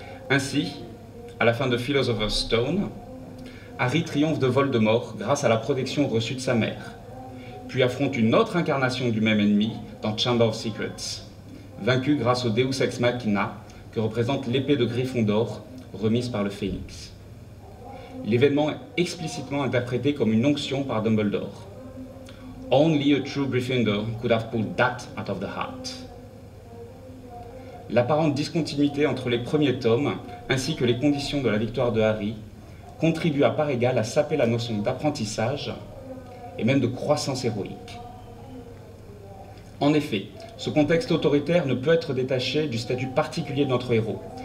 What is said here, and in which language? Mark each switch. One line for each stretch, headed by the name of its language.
French: Ainsi, à la fin de Philosopher's Stone, Harry triomphe de Voldemort grâce à la protection reçue de sa mère, puis affronte une autre incarnation du même ennemi dans Chamber of Secrets, vaincu grâce au Deus Ex Machina que représente l'épée de Gryffondor remise par le Phénix. L'événement est explicitement interprété comme une onction par Dumbledore.
English: Only a true Gryffindor could have pulled that out of the hat.
French: L'apparente discontinuité entre les premiers tomes, ainsi que les conditions de la victoire de Harry, contribue à part égale à saper la notion d'apprentissage et même de croissance héroïque. En effet, ce contexte autoritaire ne peut être détaché du statut particulier de notre héros.